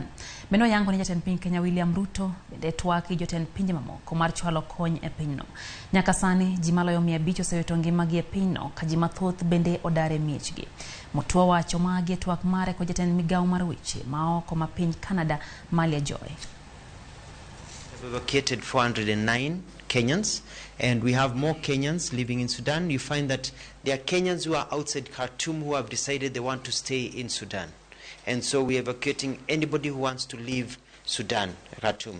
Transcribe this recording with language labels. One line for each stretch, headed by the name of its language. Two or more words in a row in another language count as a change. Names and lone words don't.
Luo (Kenya and Tanzania): Bende oyango ni jatend piny Kenya William Ruto bende twaki jotend pinje mamoko mar chwalo kony e pinyno. Nyaka sani ji maloyo 500 osewito ngimagi e pinyno ka ji mathoth bende odar e miechgi. Mutua wacho magi e twak mare ko jatend migawo mar weche maoko ma piny Canada Nitie Jokenya.
English: We've evacuated 409 Kenyans, and we have more Kenyans living in Sudan. You find that there are Kenyans who are outside Khartoum who have decided they want to stay in Sudan. And so we're evacuating anybody who wants to leave Sudan, Khartoum.